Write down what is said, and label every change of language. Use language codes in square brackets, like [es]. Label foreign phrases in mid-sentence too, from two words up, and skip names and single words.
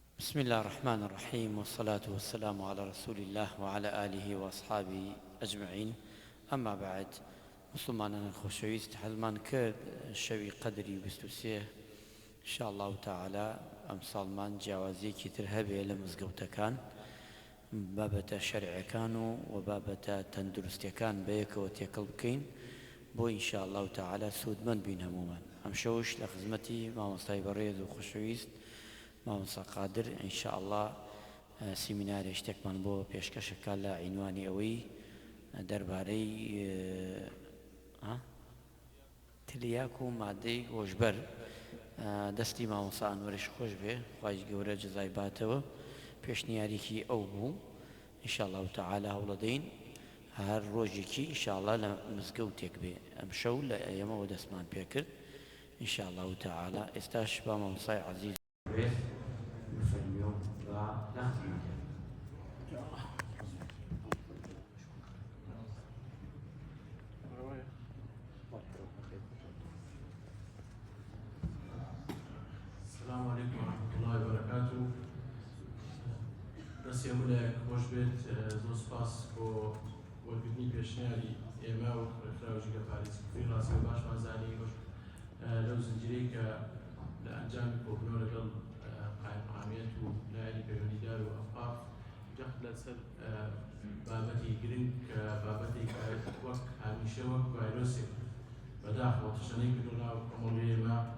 [ar] بسم الله الرحمن الرحيم، والصلاة والسلام على رسول الله وعلى آله وأصحابه أجمعين. أما بعد، [ckb] مسلمانان خۆشەویست، هەڵمان کرد شەوی قەدری 23 [ar] إن شاء الله تعالى [ckb] ئەم ساڵمان جیاوازیەکی تر هەبێ لە مزگەوتەکان بابەتە شەرعەکان و بابەتە تەندروستیەکان بەیەکەوە تێکەڵ بکەین بۆ [ar] إن شاء الله تعالى [ckb] سوودمەند بین هەمومان. ئەم شەوش لە خزمەتی مامۆستای بەڕێز و خۆشەویست مامۆستا قادر [ar] إن شاء الله [ckb] سیمینارێ شتێکمان بۆ پێشکەشەکە لە عینوانی ئەوەی دەربارەی تریاک و مادەی هۆشبەر. دەستی مامۆستا ئەنوەریش خۆش بێ، خوای گەورە جەزای باتەوە. پێشنیاریکی ئەو بوو [ar] إن شاء الله تعالى [ckb] هەوڵەدەین هەر ڕۆژێکی [ar] إن شاء الله [ckb] لە مزگەوتێک بێ. ئەم شەو لە ئێمەوە دەستمان پێ کرد [ar] إن شاء الله تعالى. [ckb] ئێستاش با مامۆستای عەزیز [ar] السلام عليكم ورحمة الله وبركاته. [ckb] بس يا مولاك خوش بيت زو سپاس بۆ وەرگرتنی پێشنیاری ئێمە و خوێنراوێژیگە پارێزکردنی ڕاستی و باشمان زانی لەو زنجیرەی کە لە ئەنجامی کۆبوونەوە لەگەڵ قایمقامیەت و لایەنی پەیوەندیدار و ئەوقاف جەخت لەسەر بابەتی گرنگ کە بابەتێک وەک هەمیشە وەک ڤایرۆسێک بەداخەوە تشەنەی کردو ناو کۆمەڵگەی ئێمە،